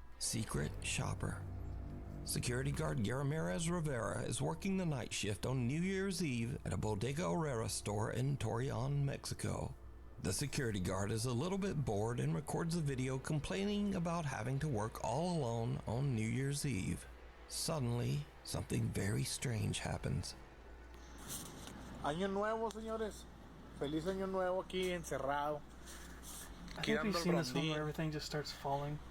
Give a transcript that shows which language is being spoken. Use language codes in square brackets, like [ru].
[en] Secret Shopper. Security guard Garamirez Rivera is working the night shift on New Year's Eve at a Bodega Herrera store in Torreon, Mexico. The security guard is a little bit bored and records a video complaining about having to work all alone on New Year's Eve. Suddenly, something very strange happens. [es] Año nuevo, señores. Feliz año nuevo aquí encerrado. [en] I think we've seen this one where everything just starts falling.